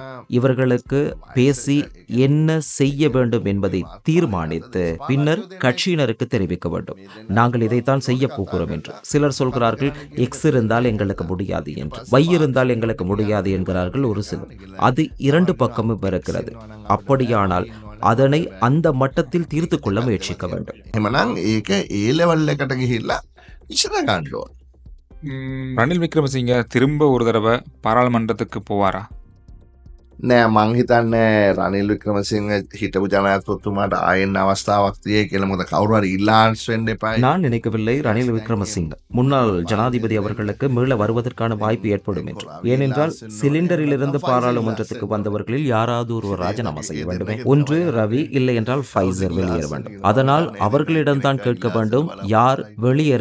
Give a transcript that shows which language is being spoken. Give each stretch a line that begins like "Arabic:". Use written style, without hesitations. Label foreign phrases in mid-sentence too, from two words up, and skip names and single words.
Tamil: இவர்களுக்கு பேசி என்ன செய்ய வேண்டும் என்பதை தீர்மானித்து பின்னர் கட்சியினருக்கு தெரிவிக்க வேண்டும். நாங்கள் இதைத்தான் செய்ய போகிறோம் என்று. சிலர் சொல்கிறார்கள் எக்ஸ் இருந்தால் எங்களுக்கு முடியாது என்று, வை இருந்தால் எங்களுக்கு முடியாது என்கிறார்கள் ஒரு சிலர். அது 2 பக்கமும் இருக்கிறது. அப்படியானால் அதனை அந்த மட்டத்தில் தீர்த்து கொள்ள முயற்சிக்க வேண்டும்.
Sinhala: එහෙමනම් ඒක ඒ ලෙවල් එකට ගිහිල්ලා ඉස්සර ගන්න ඕන.
Tamil: ரணில் விக்ரமசிங்கே திரும்ப ஒரு தடவை பாராளுமன்றத்துக்கு போவாரா?
Sinhala: නෑ, මං හිතන්නේ රනිල් වික්‍රමසිංහ හිටපු ජනාධිපතිතුමාට ආයෙත් අවස්ථාවක් තියෙයි කියලා. මොකද කවුරු හරි ඉල්ලාන්ස් වෙන්න එපා.
Tamil: நான் நினைக்கவில்லை ரணில் விக்ரமசிங்க முன்னாள் ஜனாதிபதி அவர்களுக்கு மீள வருவதற்கான வாய்ப்பு ஏற்படும் என்று. ஏனென்றால் சிலிண்டரிலிருந்து பாராளுமன்றத்துக்கு வந்தவர்களில் யாராவது ஒருவர் ராஜினாமா செய்ய வேண்டுமே. ஒன்று ரவி, இல்லை என்றால் ஃபைசர் வெளியேற வேண்டும். அதனால் அவர்களிடம்தான் கேட்க வேண்டும் யார் வெளியேறுகிறார்கள்.